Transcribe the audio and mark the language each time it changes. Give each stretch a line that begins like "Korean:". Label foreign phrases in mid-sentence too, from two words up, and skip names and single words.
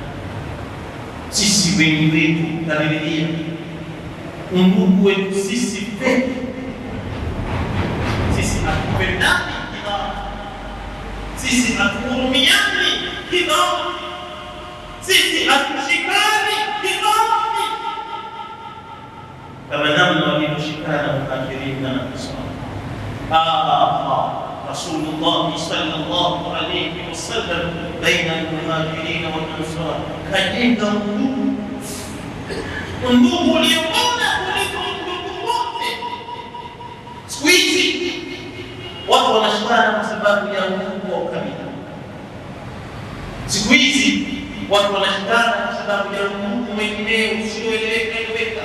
Swahili: sisi wengi wetu kariria undugu wetu sisi peke, sisi hatupendani kidogo, sisi hatuhurumiani kidogo, sisi hatushikani kidogo, kama namna walivyoshikana Muhajirin na Ansar.
Arabic: رسول الله صلى الله عليه وسلم بين المهاجرين والأنصار
Swahili: kajenga undugu uliobora kuliko undugu wote. Siku hizi watu wanashindana kwa sababu ya undugu wa ukabila. Siku hizi watu wanashindana kwa sababu ya undugu mwingineo usioeleweka.